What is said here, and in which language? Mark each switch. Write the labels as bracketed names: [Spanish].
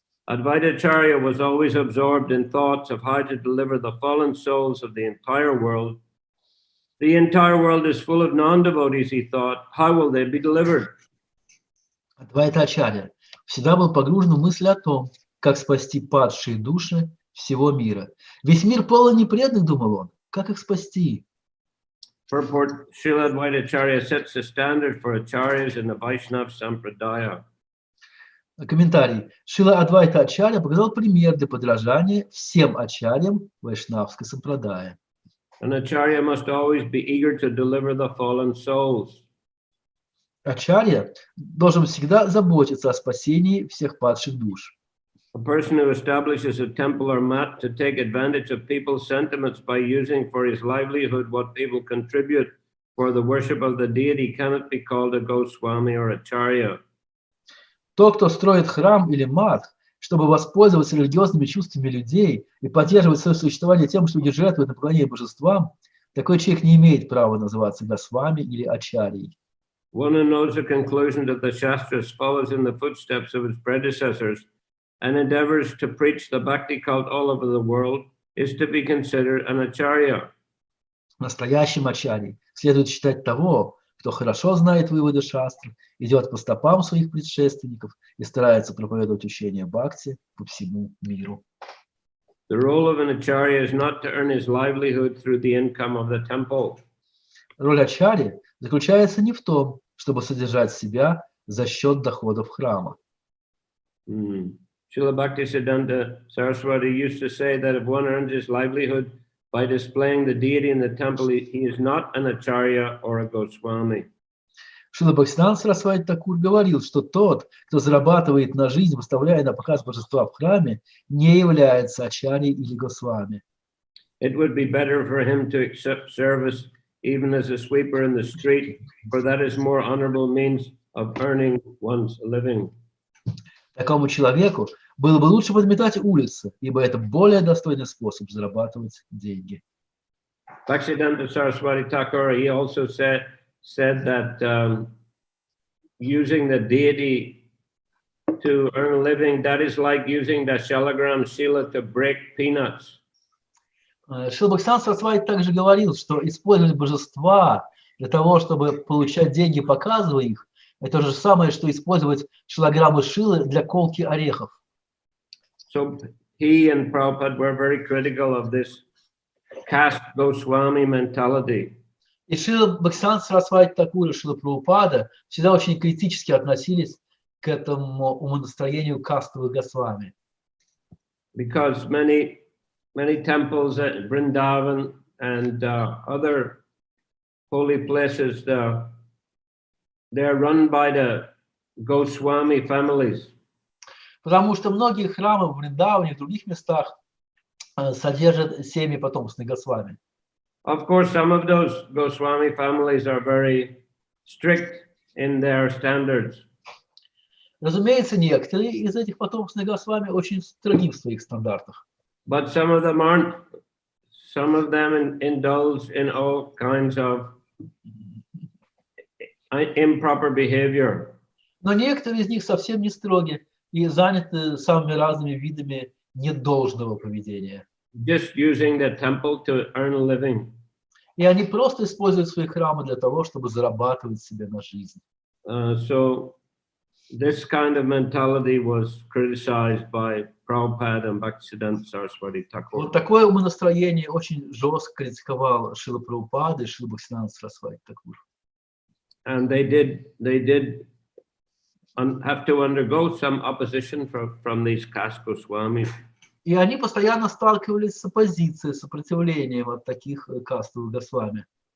[English] Advaita Acharya was always absorbed in thoughts of how to deliver the fallen souls of the entire world. The entire world is full of non-devotees, he thought. How will they be delivered? [Russian] Адвайта Ачарья всегда был погружен в мысли о том, как спасти падшие души всего мира. Весь мир полон непреданных, думал он. Как их спасти? [English] Purport: Srila Advaitacharya sets the standard for acharyas in the Vaishnava Sampradaya. [Russian] Комментарий. Шрила Адвайта Ачарья показал пример для подражания всем ачарьям вайшнавской сампрадая. [English] An acharya must always be eager to deliver the fallen souls. [Russian] Ачарья должен всегда заботиться о спасении всех падших душ. [English] A person who establishes a temple or mat to take advantage of people's sentiments by using for his livelihood what people contribute for the worship of the deity cannot be called a Goswami or acharya. [Russian] Тот, кто строит храм или мат, чтобы воспользоваться религиозными чувствами людей и поддерживать свое существование тем, что люди жертвуют на поклонение божествам, такой человек не имеет права называться Госвами или Ачарьей. [English] One who knows the conclusion of the Shastras, follows in the footsteps of his predecessors, and endeavors to preach the bhakti cult all over the world, is to be considered an acharya. [Russian] Настоящим ачарьей следует считать того, кто хорошо знает выводы шастр, идет по стопам своих предшественников и старается проповедовать учение бхакти по всему миру. [English] The role of an acharya is not to earn his livelihood through the income of the temple. [Russian] Роль ачарьи заключается не в том, чтобы содержать себя за счет доходов храма. [English] Srila Bhaktisiddhanta Saraswati used to say that if one earns his livelihood by displaying the deity in the temple, he is not an acharya or a Goswami. [Russian] Шрила Бхактивиданта Сарасвати Такур говорил, что тот, кто зарабатывает на жизнь, выставляя на показ божества в храме, не является ачарьей или госвами. [English] It would be better for him to accept service even as a sweeper in the street, for that is more honorable means of earning one's living. [Russian] Такому человеку было бы лучше подметать улицы, ибо это более достойный способ зарабатывать деньги. [English] Bhaktisiddhanta Saraswati Thakur, he also said that using the deity to earn a living, that is like using the shalagram shila to break peanuts. [Russian] Шрила Бхактивиданта Сарасвати также говорил, что использовать божества для того, чтобы получать деньги, показывая их, это же самое, что использовать шилограммы шилы для колки орехов. [English] So he and Prabhupada were very critical of this caste Goswami mentality. [Russian] И Шрила Бхактивиданта Сарасвати Такур и Шрила Прабхупада всегда очень критически относились к этому умонастроению кастовых Госвами. [English] Because many temples at Vrindavan and other holy places, they're run by the Goswami families. [Russian] Потому что многие храмы в Вриндаване и в других местах содержат семьи потомственных Госвами. [English] Of course, some of those Goswami families are very strict in their standards. [Russian] Разумеется, некоторые из этих потомственных Госвами очень строги в своих стандартах. [English] But some of them aren't. Some of them indulge in all kinds of improper behavior. [Russian] Но некоторые из них совсем не строги и заняты самыми разными видами недолжного поведения. [English] Just using the temple to earn a living. [Russian] И они просто используют свои храмы для того, чтобы зарабатывать себе на жизнь. [English] So this kind of mentality was criticized by Prabhupada and Bhaktisiddhanta Saraswati Thakur. [Russian] Вот такое умонастроение очень жестко критиковал Шрила Прабхупада и Шрила Бхактивиданта Сарасвати Такур. [English] And they did have to undergo some opposition from these caste Goswamis. [Russian] И они постоянно сталкивались с оппозицией, сопротивлением от таких кастовых Госвами.